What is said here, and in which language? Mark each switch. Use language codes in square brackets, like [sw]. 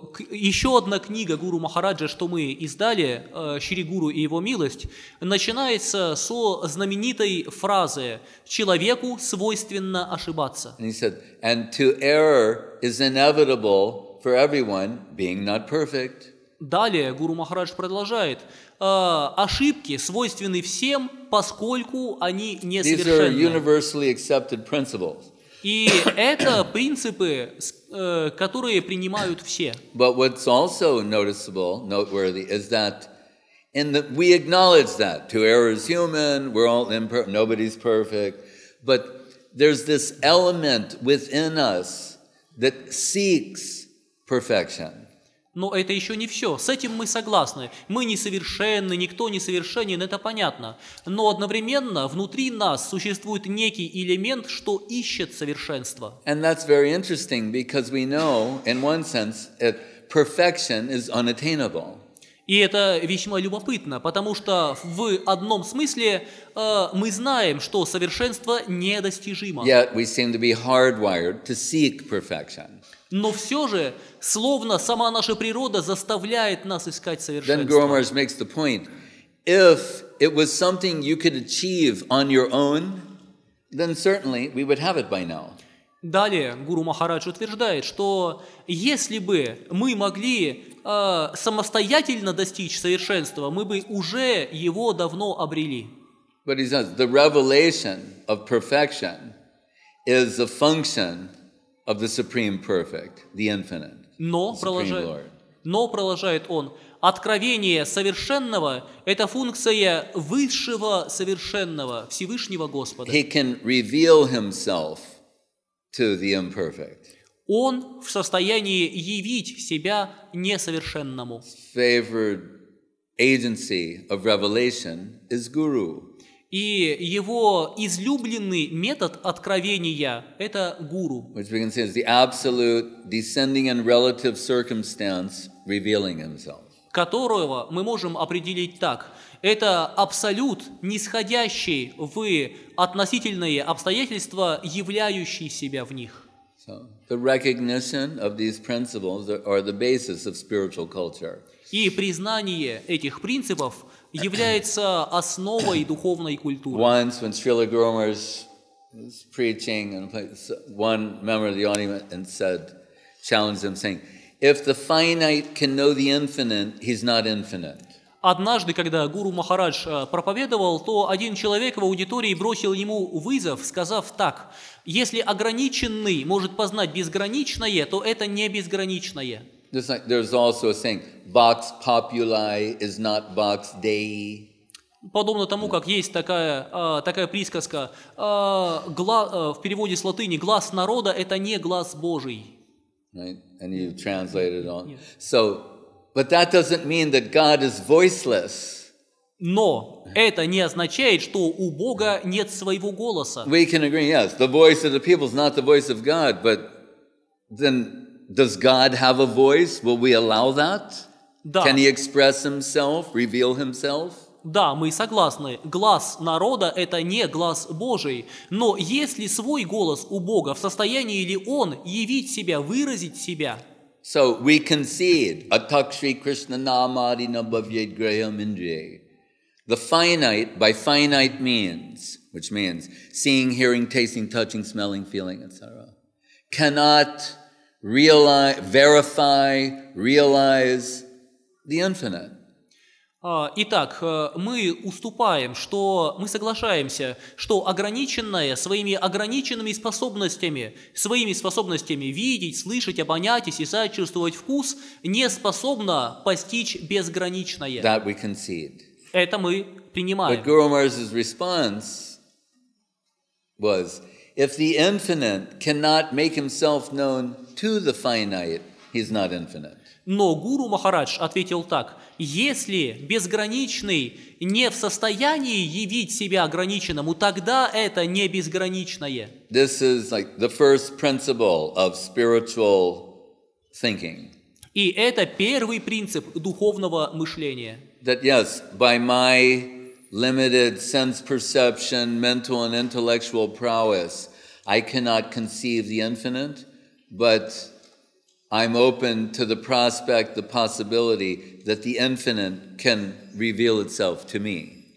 [ru] Еще одна книга Гуру Махараджа, что мы издали, Шри Гуру и Его милость, начинается со знаменитой фразы «Человеку свойственно ошибаться». [en] And he said, and to err is inevitable for everyone, being not perfect. [ru] Далее Гуру Махарадж продолжает: ошибки свойственны всем, поскольку они несовершенны. [en] These are universally accepted principles. [ru] И это принципы, которые принимают все. [en] But what's also noteworthy, is that we acknowledge that to err is human, we're all imperfect, nobody's perfect, but there's this element within us that seeks perfection. [ru] Но это еще не все. С этим мы согласны. Мы несовершенны, никто не совершенен, это понятно. Но одновременно внутри нас существует некий элемент, что ищет совершенство. [en] And that's very interesting because we know, in one sense, that perfection is unattainable. [ru] И это весьма любопытно, потому что в одном смысле мы знаем, что совершенство недостижимо. [en] Yet we seem to be hardwired to seek perfection. [ru] Но все же, словно сама наша природа заставляет нас искать [en] Then Guru Maharaj makes the point, if it was something you could achieve on your own, then certainly we would have it by now. [ru] Далее Гуру Махарадж утверждает, что если бы мы могли самостоятельно достичь совершенства, мы бы уже его давно обрели. [en] But he says, the revelation of perfection is a function of the Supreme Perfect, the Infinite, [ru] Но, продолжает он, откровение совершенного – это функция высшего совершенного, Всевышнего Господа. [en] He can reveal himself to the imperfect. [ru] Он в состоянии явить себя несовершенному. [en] Favored agency of revelation is Guru. [ru] И его излюбленный метод откровения – это гуру, [en] Which we can say is the absolute descending and relative circumstance revealing himself. [ru] которого мы можем определить так. Это абсолют, нисходящий в относительные обстоятельства, являющий себя в них. [en] So the recognition of these principles are the basis of spiritual culture. [ru] И признание этих принципов является основой духовной культуры. [en] Once, when Srila Guru Maharaj was preaching, and one member of the audience challenged him, saying, "If the finite can know the infinite, he's not infinite." [ru] Однажды, когда Гуру Махарадж проповедовал, то один человек в аудитории бросил ему вызов, сказав так: если ограниченный может познать безграничное, то это не безграничное. [en] There's also a saying, [la] "Vox populi is not vox Dei." [ru] Подобно тому, как есть такая присказка, в переводе с латыни «глаз народа» – это не глаз Божий. [en] Right? And you translate it on. So, but that doesn't mean that God is voiceless. [ru] Но это не означает, что у Бога нет своего голоса. [en] We can agree, yes, the voice of the people is not the voice of God, but then does God have a voice? Will we allow that? [ru] Да. [en] Can he express himself, reveal himself? [ru] Да, мы согласны. Глаз народа – это не глаз Божий. Но есть ли свой голос у Бога? В состоянии ли Он явить себя, выразить себя? [en] So we concede, [sa] atak Shri Krishna namadi nabhavyed graham indriye. [en] The finite, by finite means, which means seeing, hearing, tasting, touching, smelling, feeling, etc., cannot verify, realize the infinite. [ru] Итак, мы соглашаемся, что ограниченное своими ограниченными способностями, видеть, слышать, обонять, осязать, чувствовать вкус, не способно постичь безграничное. [en] That we concede. [ru] Это мы принимаем. [en] But Guru Maharaj's response was, if the infinite cannot make himself known to the finite, he's not infinite. [ru] Но Гуру Махарадж ответил так: если безграничный не в состоянии явить себя ограниченному, тогда это не безграничное. [en] This is like the first principle of spiritual thinking. [ru] И это первый принцип духовного мышления. [en] That yes, by my limited sense perception, mental and intellectual prowess, I cannot conceive the infinite, but I'm open to the prospect, the possibility that the infinite can reveal itself to me.